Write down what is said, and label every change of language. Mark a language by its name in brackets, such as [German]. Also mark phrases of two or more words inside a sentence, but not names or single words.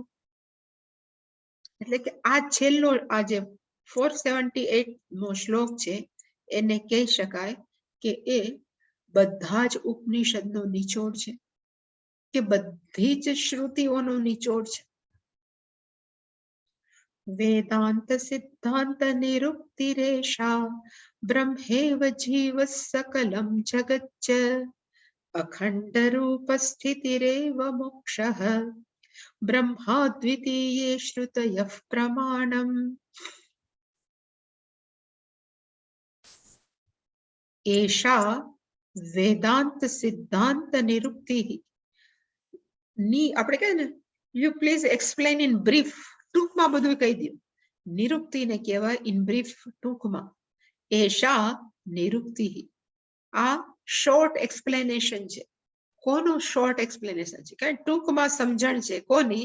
[Gujarati] એટલે કે આ છેલ્લો, આ જે 478 નો શ્લોક છે એને કહી શકાય કે એ બધા જ ઉપનિષદનો નિચોડ છે, કે બધી જ શ્રુતિઓનો નિચોડ છે. [Sanskrit] वेदांत सिद्धांत निरुक्तिरेषा ब्रह्मेव जीव सकलं जगच्च अखंड रूप स्थितिरेव मोक्षः ब्रह्माद्वितीये श्रुतयः प्रमाणम्। एषा वेदांत सिद्धांत निरुक्ति [Gujarati] ની આપણે કહે ને [English] you please explain in brief, [Gujarati] ટૂંકમાં બધું કહી દો. નિરુક્તિને કહેવાય [English] in brief, [Gujarati] ટૂંકમાં. [Sanskrit] એષા નિરુક્તિ, [Gujarati] આ [English] short explanation [Gujarati] છે. કોનું [English] short explanation [Gujarati] છે? કે ટૂંકમાં સમજણ છે. કોની?